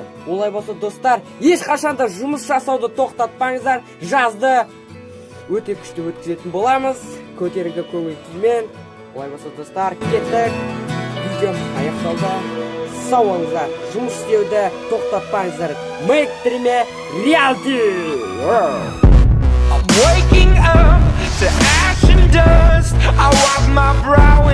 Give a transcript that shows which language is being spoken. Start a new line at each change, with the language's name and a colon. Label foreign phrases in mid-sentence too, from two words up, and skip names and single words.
Kazakh: Олай болса достар, ешқашанда жұмыс жасауды тоқтатпаңыздар. Жазды өте күшті өткізетін боламыз, көтеріңкі көңіл күймен. Олай болса достар, кеттік. Видеом аяқталды. сау болыңыздар, жұмыс істеуді тоқтатпаңыздар.
English: Make Dream Reality. I'm waking up to ash and dust. I wipe my brow.